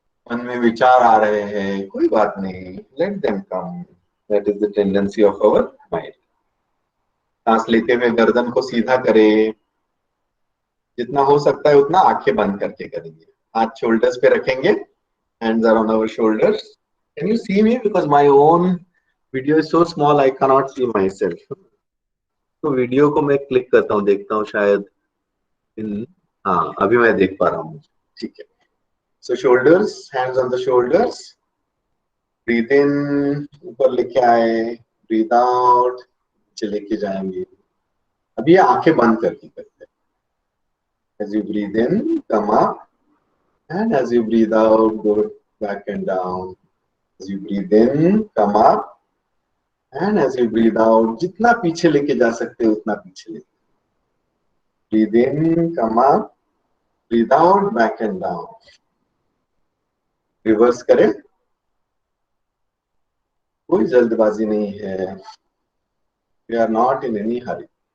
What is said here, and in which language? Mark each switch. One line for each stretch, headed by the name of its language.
Hindi: मन में विचार आ रहे हैं, कोई बात नहीं,
English: Let them come, that is the tendency of our mind.
Hindi: सांस लेते हुए गर्दन को सीधा करें, जितना हो सकता है उतना आंखें बंद करके करेंगे। हाथ शोल्डर्स पे रखेंगे,
English: hands are on our shoulders. Can you see me? Because my own video is so small, I cannot see myself.
Hindi: तो वीडियो को मैं क्लिक करता हूँ, देखता हूँ शायद इन, हाँ अभी मैं देख पा रहा हूँ, ठीक है।
English: so shoulders, hands on the shoulders, breathe in,
Hindi: ऊपर लेके आए,
English: breathe out,
Hindi: नीचे लेके जाएंगे। अभी ये आंखें बंद करके करते हैं।
English: As you breathe in, come up, and as you breathe out, go back and down. As you breathe in, come up, and as you breathe out,
Hindi: जितना पीछे लेके जा सकते हो उतना पीछे लेके।
English: Breathe in, come up, breathe out, back and down.
Hindi: Reverse करें, कोई जल्दबाजी नहीं है,
English: we are not in any hurry.